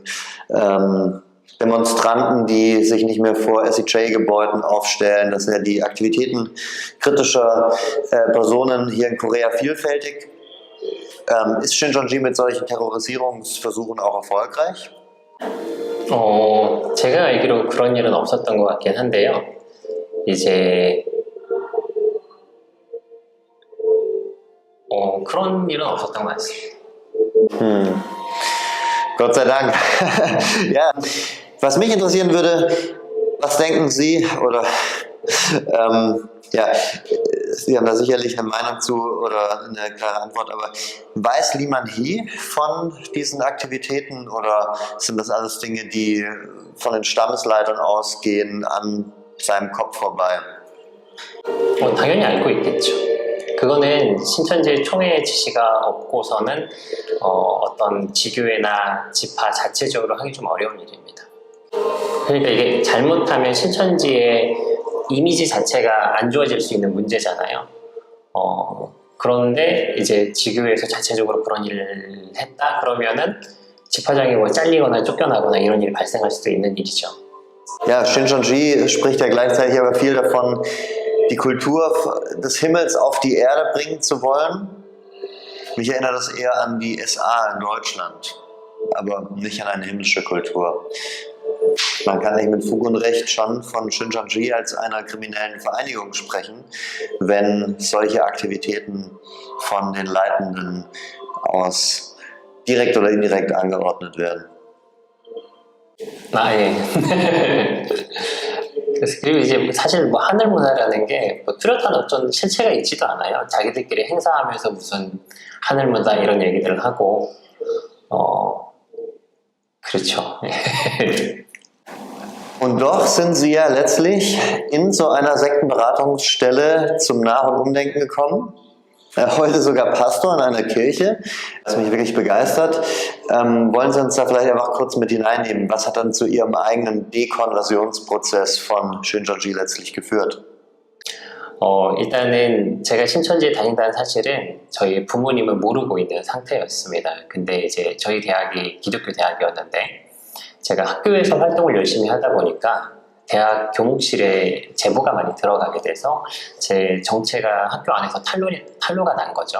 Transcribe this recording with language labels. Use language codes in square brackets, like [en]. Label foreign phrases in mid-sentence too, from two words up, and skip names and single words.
[de] Demonstranten, die sich nicht mehr vor SEJ-Gebäuden aufstellen. Das sind ja die Aktivitäten kritischer Personen hier in Korea vielfältig. Ist Shincheonji mit solchen Terrorisierungsversuchen auch erfolgreich? [ko] 제가 알기로 그런 일은 없었던 것 같긴 한데요. 이제 그런 일은 없었던 것 같습니다. Gott sei Dank. [de] Ja, was mich interessieren würde, was denken Sie, oder ja, Sie haben da sicherlich eine Meinung zu oder eine klare Antwort, aber weiß Lee Man-hee von diesen Aktivitäten oder sind das alles Dinge, die von den Stammesleitern ausgehen, an seinem Kopf vorbei? [ko] 당연히 알고 있겠죠. 그거는 신천지의 총회 지시가 없고서는 어떤 지교회나 지파 자체적으로 하기 좀 어려운 일입니다. 그러니까 이게 잘못하면 신천지의 이미지 자체가 안 좋아질 수 있는 문제잖아요. 그런데 이제 지교회에서 자체적으로 그런 일을 했다 그러면은 집화장이 뭐 잘리거나 쫓겨나거나 이런 일이 발생할 수도 있는 일이죠. [de] Ja, Shincheonji spricht ja gleichzeitig aber viel davon, die Kultur des Himmels auf die Erde bringen zu wollen. Mich erinnert das eher an die SA in Deutschland, aber nicht an eine himmlische Kultur. Man kann nicht mit Fug und Recht schon von Shincheonji als einer kriminellen Vereinigung sprechen, wenn solche Aktivitäten von den Leitenden aus direkt oder indirekt angeordnet werden. [ko] 예. 그리고 이제 사실 뭐 하늘문화라는 게 뭐 뚜렷한 어떤 실체가 있지도 않아요. 자기들끼리 행사하면서 무슨 하늘문화 이런 얘기들을 하고 그렇죠. [de] Und doch sind Sie ja letztlich in so einer Sektenberatungsstelle zum Nach- und Umdenken gekommen. Heute sogar Pastor in einer Kirche, was mich wirklich begeistert. Wollen Sie uns da vielleicht einfach kurz mit hineinnehmen? Was hat dann zu Ihrem eigenen Dekonversionsprozess von Shincheonji letztlich geführt? [ko] 일단은 제가 신천지에 다닌다는 사실은 저희 부모님은 모르고 있는 상태였습니다. 근데 이제 저희 대학이 기독교 대학이었는데 제가 학교에서 활동을 열심히 하다 보니까 대학 교목실에 제보가 많이 들어가게 돼서 제 정체가 학교 안에서 탄로가 난 거죠.